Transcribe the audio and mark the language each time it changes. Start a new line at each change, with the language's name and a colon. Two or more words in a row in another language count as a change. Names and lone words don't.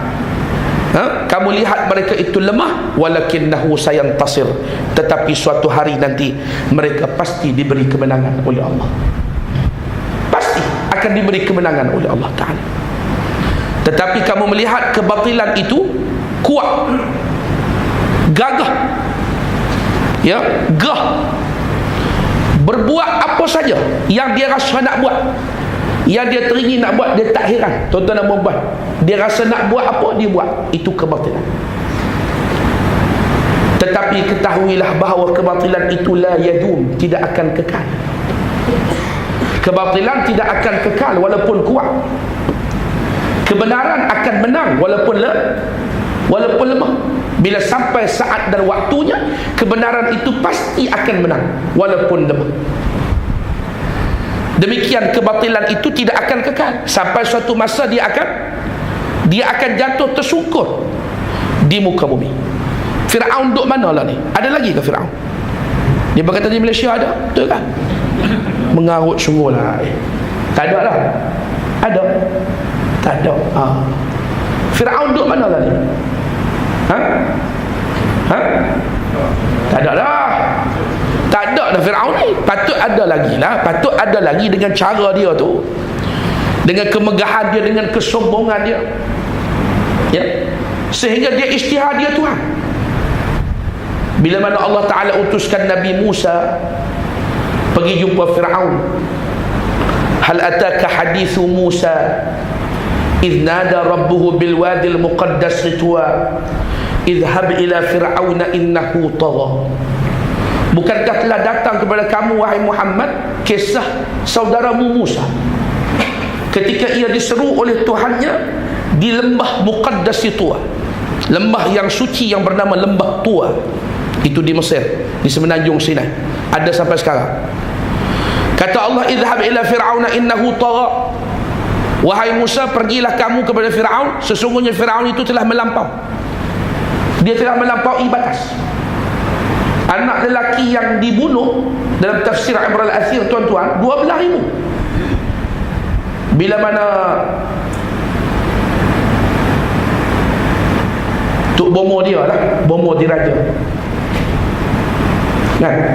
Malay: Kamu lihat mereka itu lemah,
Arabic: ولكنه سينتصر,
Malay: tetapi suatu hari nanti mereka pasti diberi kemenangan oleh Allah. Pasti akan diberi kemenangan oleh Allah Ta'ala. Tetapi kamu melihat kebatilan itu kuat, gagah, ya, gah, berbuat apa saja yang dia rasa nak buat, yang dia teringin nak buat, dia tak heran. Tuan-tuan dan puan-puan, dia rasa nak buat apa, dia buat. Itu kebatilan. Tetapi ketahuilah bahawa kebatilan itu
Arabic: لا يدوم,
Malay: tidak akan kekal. Kebatilan tidak akan kekal walaupun kuat. Kebenaran akan menang walaupun lemah. Bila sampai saat dan waktunya, kebenaran itu pasti akan menang walaupun lemah. Demikian kebatilan itu tidak akan kekal. Sampai suatu masa dia akan jatuh tersungkur di muka bumi. Firaun duk mana lah ni? Ada lagi ke Firaun? Dia berkata di Malaysia ada, betul kan? Mengarut sungguh lah. Tak ada lah. Ada? Tak ada. Firaun duk mana lah ni? Tak ada lah. Tak ada dah Firaun ni. Patut ada lagi lah. Patut ada lagi dengan cara dia tu, dengan kemegahan dia, dengan kesombongan dia, ya, sehingga dia isytihar dia Tuhan. Bila mana Allah Ta'ala utuskan Nabi Musa pergi jumpa Firaun,
Arabic: هل أتاك حديث موسى إذ ناداه ربه بالواد المقدس طوى اذهب إلى فرعون إنه طغى.
Malay: Bukankah telah datang kepada kamu, wahai Muhammad, kisah saudaramu Musa ketika ia diseru oleh Tuhannya di lembah muqaddas Tua, lembah yang suci yang bernama lembah Tua, itu di Mesir, di semenanjung Sinai, ada sampai sekarang. Kata Allah,
Arabic: اذهب إلى فرعون إنه طغى,
Malay: wahai Musa, pergilah kamu kepada Firaun, sesungguhnya Firaun itu telah melampau. Dia telah melampaui batas. Anak lelaki yang dibunuh dalam tafsir Ibn al-Athir, tuan-tuan, 12,000. Bila mana Tuk bomo dia lah, bomo diraja kan?